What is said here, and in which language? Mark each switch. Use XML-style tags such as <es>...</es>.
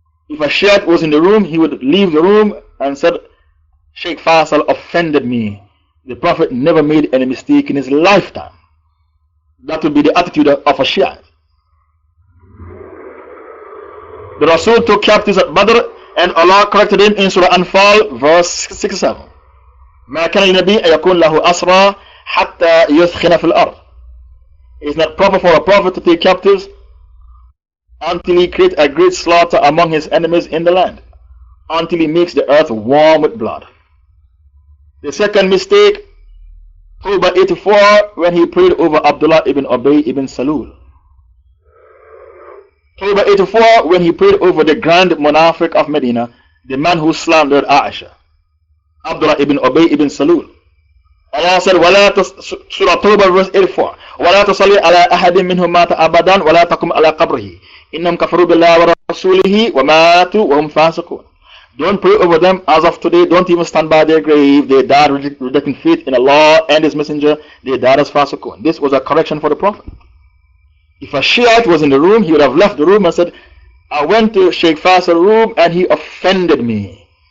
<en>If a Shiite was in the room, he would leave the room and said, Shaikh Faisal offended me. The Prophet never made any mistake in his lifetime. That would be the attitude of a Shiite. The Rasul took captives at Badr, and Allah corrected him in Surah Al-Anfal verse 67.</en> <ar>ما كان للنبي أن يكون له أسرى حتى يثخن في الأرض.</ar> <en>It's not proper for a prophet to take captives until he creates a great slaughter among his enemies in the land, until he makes the earth warm with blood. The second mistake, Tawbah 84, when he prayed over Abdullah ibn Ubay ibn Salul. Tawbah 84, when he prayed over the grand Munafiq of Medina, the man who slandered Aisha, Abdullah ibn Ubay ibn Salul. Allah said, Surah Tawbah verse 84,</en> <ar>وَلَا تَصَلِّ عَلَىٰ أَحَدٍ مِّنْهُمْ مَاتَ أَبَدًا وَلَا تَقُمْ عَلَىٰ قَبْرِهِ إِنَّهُمْ كَفَرُوا بِاللَّهِ وَرَسُولِهِ وَمَاتُوا وَهُمْ فَاسِقُونَ.</ar> <en>Don't pray over them as of today. Don't even stand by their grave. They died rejecting faith in Allah and His Messenger. They died as fasiqun. This was a correction for the Prophet. If a Shiite was in the room, he would have left the room and said, I went to Shaikh Faisal's room and he offended me.</en>